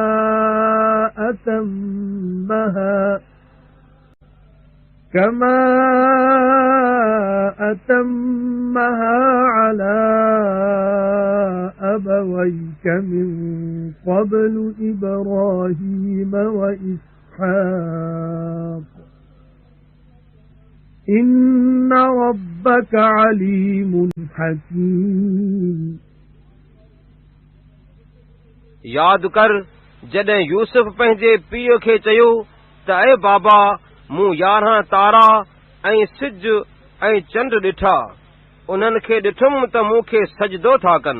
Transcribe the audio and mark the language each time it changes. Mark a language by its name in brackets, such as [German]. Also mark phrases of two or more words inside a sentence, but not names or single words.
[Arabic] أتمها على أبويك من قبل إبراهيم وإسحاق إن ربك عليم حكيم. [Sindhi] याद कर जॾहिं यूसुफ पंहिंजे पीउ खे चयो त ऐ बाबा, मूं 11 तारा ऐं सिज ऐं चंड ॾिठा, उन्हनि खे ॾिठुमि त मूंखे सजदो था कनि।